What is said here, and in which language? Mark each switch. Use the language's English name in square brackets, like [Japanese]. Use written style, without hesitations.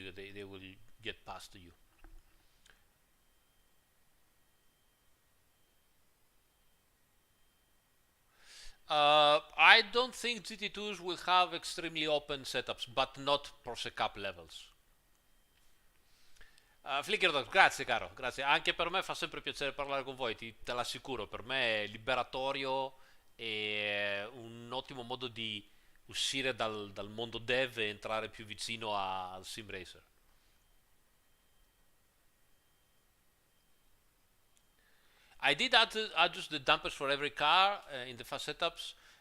[English] They will get passed to you. I don't think GT2s will have extremely open setups, but not Porsche Cup levels. [Italian] Flickerdog, grazie caro, grazie. Anche per me fa sempre piacere parlare con voi, te l'assicuro, per me è liberatorio e un ottimo modo di uscire dal mondo dev e entrare più vicino al sim racer. [English] I did adjust the dampers for every car in the fast setups.